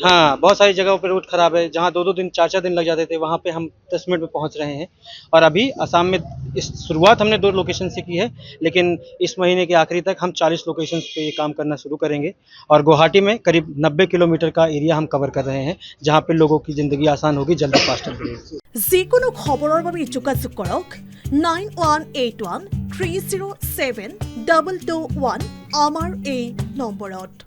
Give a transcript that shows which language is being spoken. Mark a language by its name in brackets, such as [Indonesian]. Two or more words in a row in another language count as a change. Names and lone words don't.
[Hindi] हाँ, बहुत सारी जगहों पे रूट ख़राब है, जहाँ 2-2 दिन 4-4 दिन लग जाते थे, वहाँ पे हम 10 मिनट में पहुँच रहे हैं। और अभी असम में इस शुरुआत हमने 2 लोकेशन से की है, लेकिन इस महीने के आखिरी तक हम 40 लोकेशन पे ये काम करना शुरू करेंगे। और गुवाहाटी में करीब 90 किलोमीटर का एरिया हम कवर कर रहे हैं, जहाँ पे लोगों की ज़िंदगी आसान होगी, जल्दी फास्टर होगी। [Assamese] যিকোনো খবৰৰ বাবে যোগাযোগ কৰক 9181 307 221 আমাৰ এই নম্বৰত।